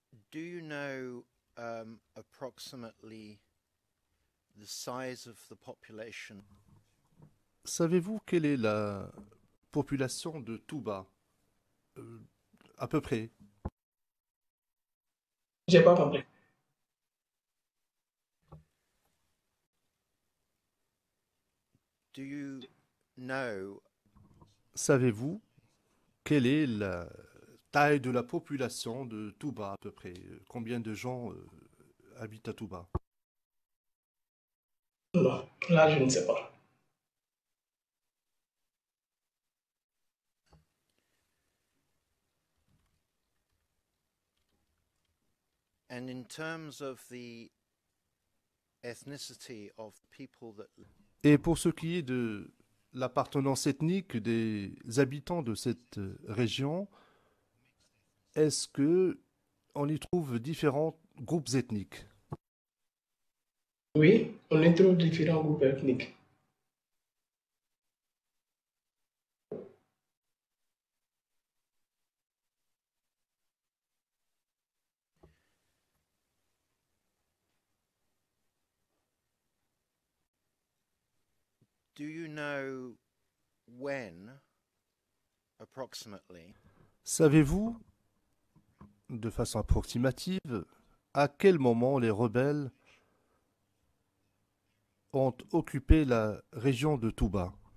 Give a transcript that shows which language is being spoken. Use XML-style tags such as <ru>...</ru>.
<en>Do you know approximately the size of the population?</en> <fr>Savez-vous quelle est la population de Touba? À peu près. J'ai pas compris.</fr> <en>Do you know</en> <fr>Savez-vous quelle est la taille de la population de Touba à peu près? Combien de gens habitent à Touba? Non, là, je ne sais pas.</fr> <en>and in terms of the ethnicity of people that</en> <fr>Et pour ce qui est de l'appartenance ethnique des habitants de cette région, est-ce que on y trouve différents groupes ethniques? Oui, on y trouve différents groupes ethniques.</fr> <en>do you know when approximately</en> <fr>Savez-vous, de façon approximative, à quel moment les rebelles ont occupé la région de Touba?</fr>